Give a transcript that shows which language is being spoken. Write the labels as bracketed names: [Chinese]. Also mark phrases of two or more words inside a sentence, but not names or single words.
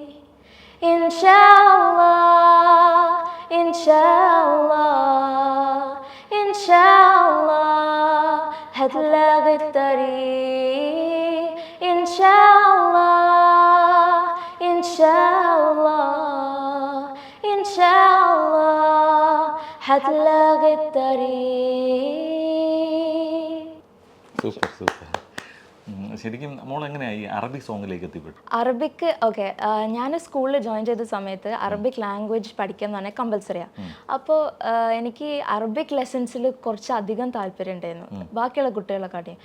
[Arabic] إن شاء الله إن شاء الله إن شاء الله هتلاقي الطريق. إن شاء الله إن شاء الله إن شاء الله هتلاقي الطريق. [Malayalam] സൂപ്പർ. ശരിക്കും മോൾ എങ്ങനെയാ ഈ അറബിക് സോങ്ങിലേക്ക് എത്തിപ്പെട്ടു? അറബിക് ഓക്കെ, ഞാൻ സ്കൂളിൽ ജോയിൻ ചെയ്ത സമയത്ത് [English] Arabic language [Malayalam] പഠിക്കുക എന്ന് പറഞ്ഞാൽ കമ്പൽസറിയാണ്. അപ്പോൾ എനിക്ക് അറബിക് ലെസൺസിൽ കുറച്ചധികം താല്പര്യം ഉണ്ടായിരുന്നു ബാക്കിയുള്ള കുട്ടികളെക്കാട്ടിയും.